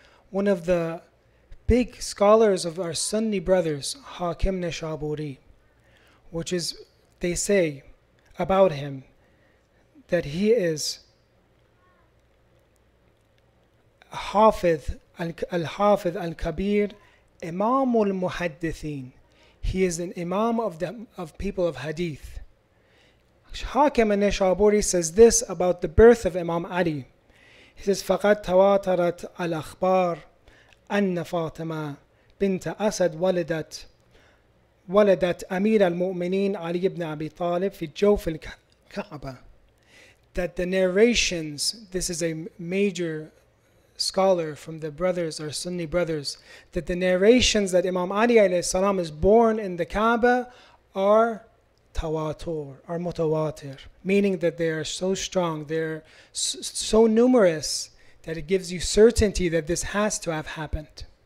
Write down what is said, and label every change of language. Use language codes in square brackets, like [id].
[en] One of the big scholars of our Sunni brothers, Hakim Nishaburi, which is, they say about him, that he is Hafidh al-Hafidh al-Kabir, Imam al-Muhaddithin. He is an Imam of people of Hadith. Hakim al-Nishaburi says this about the birth of Imam Ali. He says, [ar] فَقَدْ تَوَاتَرَتْ الْأَخْبَارِ أن فاطمة بنت أسد ولدت أمير المؤمنين علي بن أبي طالب في جوف الكعبة. [en] That the narrations, this is a major scholar from the brothers, our Sunni brothers, that the narrations that Imam Ali alayhi salam is born in the Kaaba are tawatur, are mutawatir, meaning that they are so strong, they're so numerous that it gives you certainty that this has to have happened.